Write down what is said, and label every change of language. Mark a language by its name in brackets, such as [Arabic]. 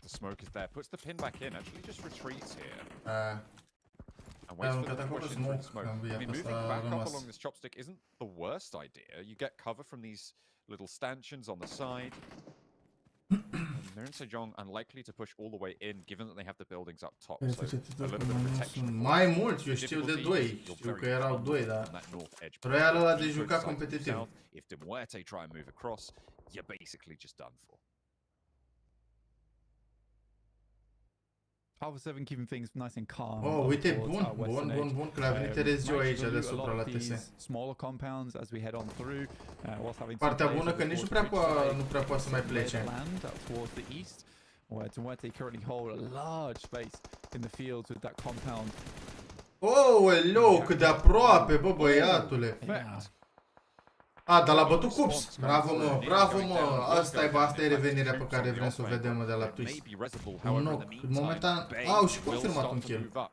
[English] The smoke is there, puts the pin back in, actually just retreats here. And waits for the push into the smoke. I mean, moving back up along this chopstick isn't the worst idea. You get cover from these little stanchions on the side. Marin Sejong unlikely to push all the way in, given that they have the buildings up top. So a little bit of protection. [Romanian] Mai mulți, eu știu de 2. Știu că erau 2, dar Royal ăla de juca competitiv. [English] If Demuerte try and move across, you're basically just done for. Alpha 7 keeping things nice and calm. [Romanian] Oh, uite, bun, că le-a venit RSG-ul aici deasupra la TS. [English] Smaller compounds as we head on through. [Romanian] Partea bună că nici nu prea poate să mai plece. [English] Towards the east, where Demuerte currently hold a large space in the fields with that compound. Oh, hello, [Romanian] cât de aproape, bă, băiatule. Dar l-a bătut Cups. Bravo, mă. Asta e revenirea pe care vrem să o vedem de la Twist. Un knock. În momentan au și confirmat un kill.